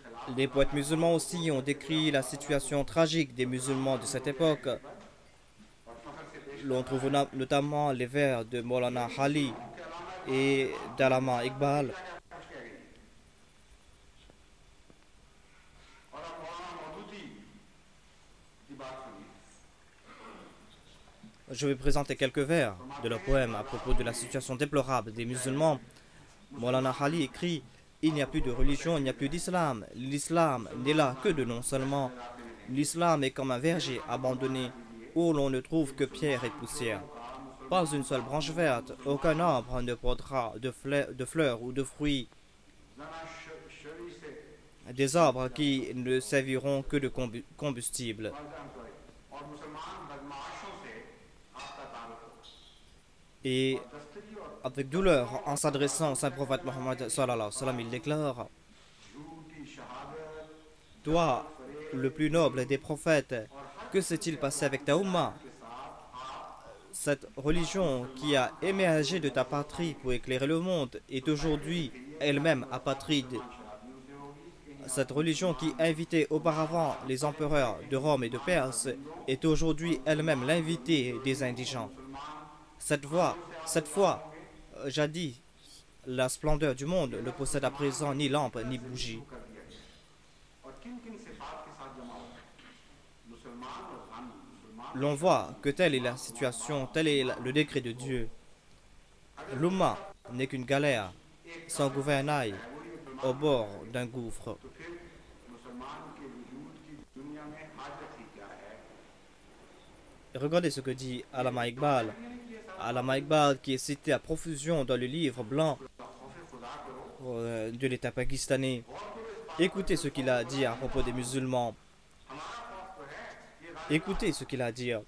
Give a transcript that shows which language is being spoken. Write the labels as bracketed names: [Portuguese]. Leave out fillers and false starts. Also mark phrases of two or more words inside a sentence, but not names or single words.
[French] Les poètes musulmans aussi ont décrit la situation tragique des musulmans de cette époque. L'on trouve notamment les vers de Maulana Ali et d'Allama Iqbal. [Urdu] اور اب مولانا مودودی کی بات سنیے. [French] Je vais présenter quelques vers de leur poème à propos de la situation déplorable des musulmans. Maulana Ali écrit: il n'y a plus de religion, il n'y a plus d'islam. L'islam n'est là que de nom seulement. L'islam est comme un verger abandonné où l'on ne trouve que pierre et poussière. Pas une seule branche verte, aucun arbre ne portera de fleurs ou de fruits. Des arbres qui ne serviront que de combustible. [Urdu] اور مسلمان بدمعاشوں سے آپ کا تعلق ہو. [French] Et [Urdu] دستگی اور [French] avec douleur, en s'adressant au Saint Prophète Mohammed [Arabic] صلى الله عليه وسلم, [French] il déclare: [Urdu] جھوٹی شہادت [French] toi, le plus noble des prophètes, que s'est-il passé avec ta Ummah? Cette religion qui a émergé de ta patrie pour éclairer le monde est aujourd'hui elle-même apatride. Cette religion qui invitait auparavant les empereurs de Rome et de Perse est aujourd'hui elle-même l'invité des indigents. Cette foi, jadis la splendeur du monde, ne possède à présent ni lampe ni bougie. [Urdu] کر دیا گیا اور کن کن صفات کے ساتھ جمع ہوتا ہے. مسلمان اور غم مسلمان [French] L'on voit que telle est la situation, tel est le décret de Dieu. L'Ummah n'est qu'une galère, sans gouvernail, au bord d'un gouffre. [Urdu] تو پھر مسلمان کے وجود کی دنیا میں حاجت ہی کیا ہے. [French] Et regardez ce que dit Allama Iqbal. Allama Iqbal qui est cité à profusion dans le livre blanc de l'État pakistanais. Écoutez ce qu'il a à dire à propos des musulmans. Écoutez ce qu'il a à dire.